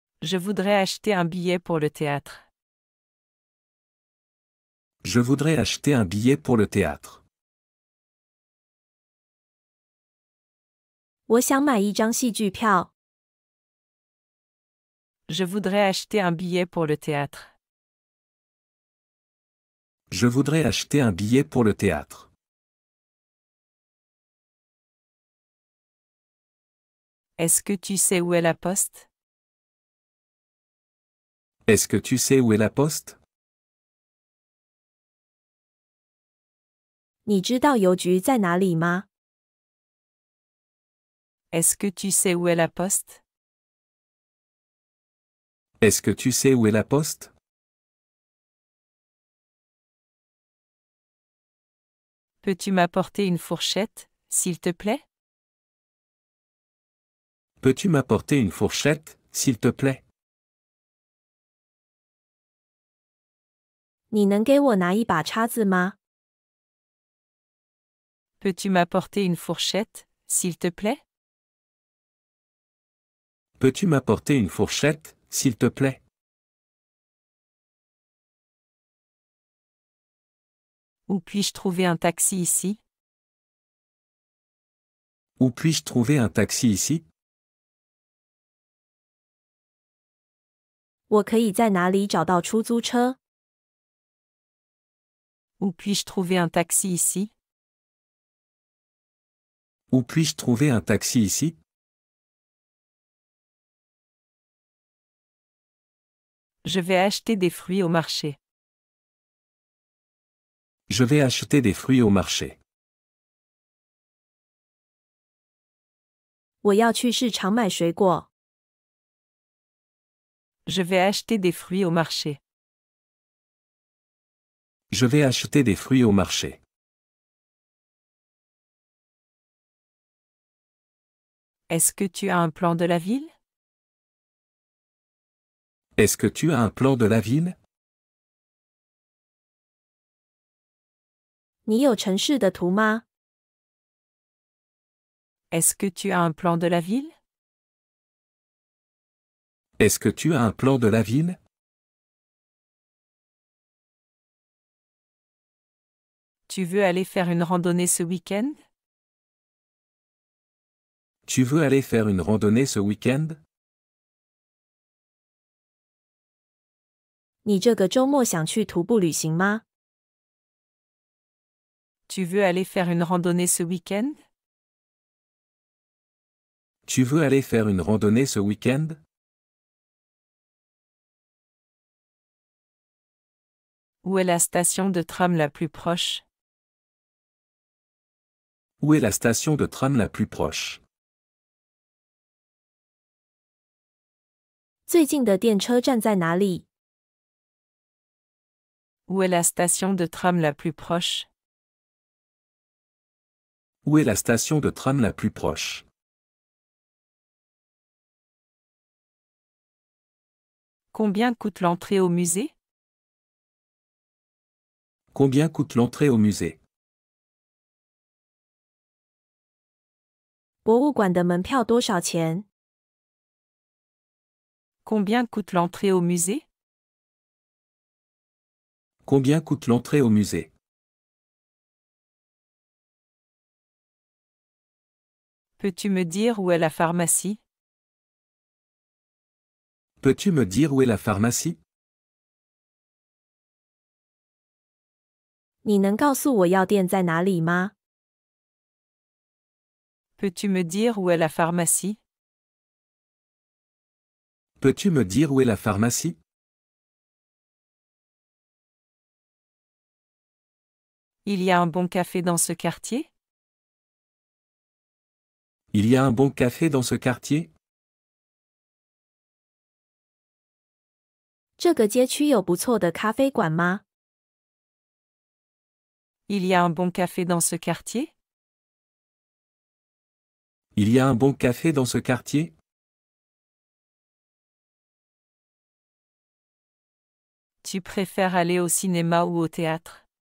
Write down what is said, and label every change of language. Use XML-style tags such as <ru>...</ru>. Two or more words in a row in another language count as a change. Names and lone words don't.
<fr>Je voudrais acheter un billet pour le théâtre. Je voudrais acheter un billet pour le théâtre.</fr> <zh>我想买一张戏剧票。</zh> <fr>Je voudrais acheter un billet pour le théâtre. Je voudrais acheter un billet pour le théâtre. Est-ce que tu sais où est la poste? Est-ce que tu sais où est la poste?</fr> <zh>你知道邮局在哪里吗？</zh> <fr>Est-ce que tu sais où est la poste? Est-ce que tu sais où est la poste? Peux-tu m'apporter une fourchette, s'il te plaît? Peux-tu m'apporter une fourchette, s'il te plaît?</fr> <zh>你能给我拿一把叉子吗？</zh> <fr>Peux-tu m'apporter une fourchette, s'il te plaît? Peux-tu m'apporter une fourchette, s'il te plaît? Où puis-je trouver un taxi ici? Où puis-je trouver un taxi ici?</fr> <zh>我可以在哪里找到出租车？</zh> <fr>Où puis-je trouver un taxi ici? Où puis-je trouver un taxi ici? Je vais acheter des fruits au marché. Je vais acheter des fruits au marché.</fr> <zh>我要去市场买水果。</zh> <fr>Je vais acheter des fruits au marché. Je vais acheter des fruits au marché. Est-ce que tu as un plan de la ville? Est-ce que tu as un plan de la ville?</fr> <zh>你有城市的图吗？</zh> <fr>Est-ce que tu as un plan de la ville? Est-ce que tu as un plan de la ville? Tu veux aller faire une randonnée ce week-end? Tu veux aller faire une randonnée ce week-end?</fr> <zh>你这个周末想去徒步旅行吗？</zh> <fr>Tu veux aller faire une randonnée ce week-end? Tu veux aller faire une randonnée ce week-end? Où est la station de tram la plus proche? Où est la station de tram la plus proche?</fr> <zh>最近的电车站在哪里？</zh> <fr>Où est la station de tram la plus proche? Où est la station de tram la plus proche? Combien coûte l'entrée au musée? Combien coûte l'entrée au musée?</fr> <zh>博物馆的门票多少钱？</zh> <fr>Combien coûte l'entrée au musée? Combien coûte l'entrée au musée? Peux-tu me dire où est la pharmacie? Peux-tu me dire où est la pharmacie?</fr> <zh>你能告诉我药店在哪里吗？</zh> <fr>Peux-tu me dire où est la pharmacie? Peux-tu me dire où est la pharmacie? Il y a un bon café dans ce quartier? Il y a un bon café dans ce quartier?</fr> <zh>这个街区有不错的咖啡馆吗？</zh> <fr>Il y a un bon café dans ce quartier? Il y a un bon café dans ce quartier? Tu préfères aller au cinéma ou au théâtre?</fr>